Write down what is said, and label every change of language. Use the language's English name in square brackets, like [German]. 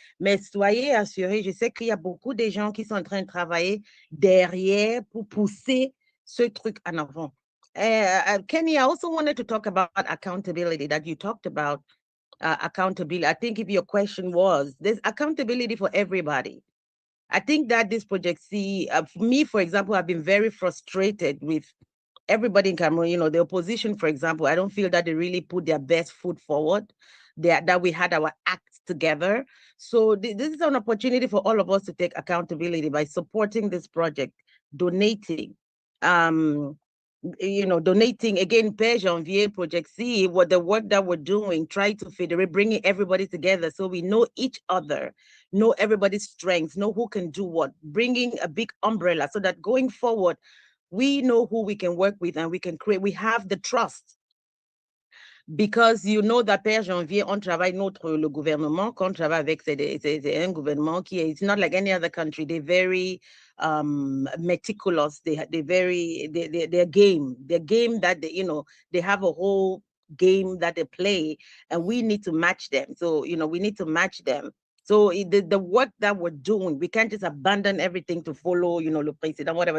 [French] Mais soyez assurés, je sais qu'il y a beaucoup de gens qui sont en train de travailler derrière pour pousser ce truc en avant. [English] Kenny, I also wanted to talk about accountability, that you talked about accountability. I think if your question was, there's accountability for everybody. I think that this Project C, for me, for example, I've been very frustrated with everybody in Cameroon. You know, the opposition, for example, I don't feel that they really put their best foot forward, that we had our act together. So this is an opportunity for all of us to take accountability by supporting this project, donating, donating again, Père Janvier, Project C, what the work that we're doing, try to federate, bringing everybody together so we know each other, know everybody's strengths, know who can do what, bringing a big umbrella so that going forward, we know who we can work with and we can create, we have the trust. Because you know that [French] Père Janvier, on travaille le gouvernement, quand on travaille avec, c'est un gouvernement qui est, [English] it's not like any other country. They're very meticulous. They're game. They're game that they have a whole game that they play, and we need to match them. So we need to match them. So the work that we're doing, we can't just abandon everything to follow le président, whatever.